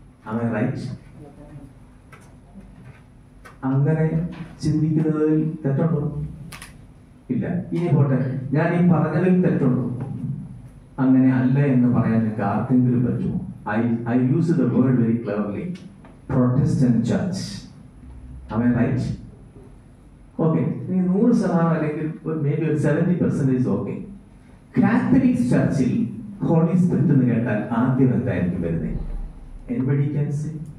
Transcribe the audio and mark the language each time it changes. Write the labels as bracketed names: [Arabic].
[English] Am I right? [Malayalam] അങ്ങനെ ചിന്തിക്കുന്നതിൽ തെറ്റുണ്ടോ? ഇല്ല. ഇനി പോട്ടെ, ഞാൻ ഈ പറഞ്ഞതിൽ തെറ്റുണ്ടോ? അങ്ങനെ അല്ല എന്ന് പറയാൻ നിങ്ങൾക്ക് ആർക്കെങ്കിലും പറ്റുമോ? [English] I use the word very cleverly. Protestant church. Am I right? Okay. [Malayalam] ഇനി 100% അല്ലെങ്കിൽ maybe 70% ഓക്കെ. കാത്തലിക് ചർച്ചിൽ ഹോളി സ്പിരിറ്റ് എന്ന് കേട്ടാൽ ആദ്യം എന്തായിരിക്കും വരുന്നത്? [English] Anybody can say?